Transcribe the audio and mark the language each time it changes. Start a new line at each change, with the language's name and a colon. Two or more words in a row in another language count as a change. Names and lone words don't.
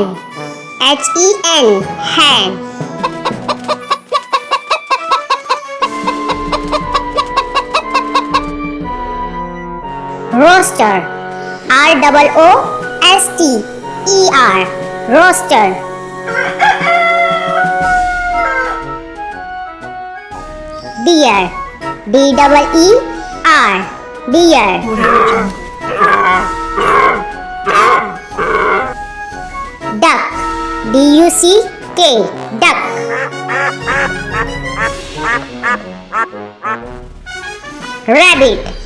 English: H-E-N. Hen. Rooster. R-O-O-S-T-E-R. Rooster. Deer. D-E-E-R. Deer. Duck. D-U-C-K. Duck. Rabbit.